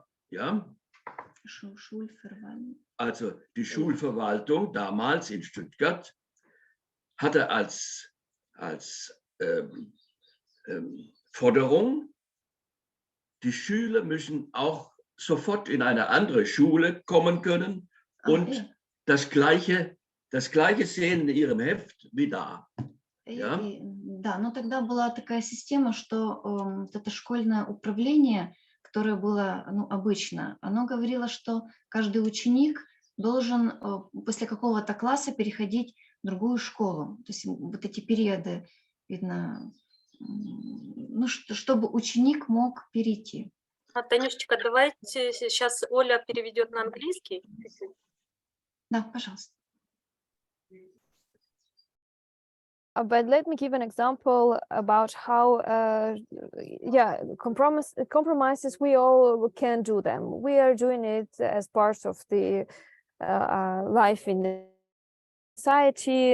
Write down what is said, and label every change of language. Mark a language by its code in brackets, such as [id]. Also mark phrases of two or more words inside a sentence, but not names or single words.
[de] Ja? Also die Schulverwaltung damals in Stuttgart hatte als Forderung, die Schüler müssen auch sofort in eine andere Schule kommen können und das Gleiche sehen in ihrem Heft wie da. Ja? [ru] Да, но тогда была такая система, что вот это школьное управление, которое было обычно, оно говорило, что каждый ученик должен после какого-то класса переходить в другую школу. То есть вот эти периоды, видно, чтобы ученик мог перейти. Танюшечка, давайте сейчас Оля переведет на английский. Да, пожалуйста. [en] But let me give an example about how, compromises, we all can do them. We are doing it as part of the life in the society.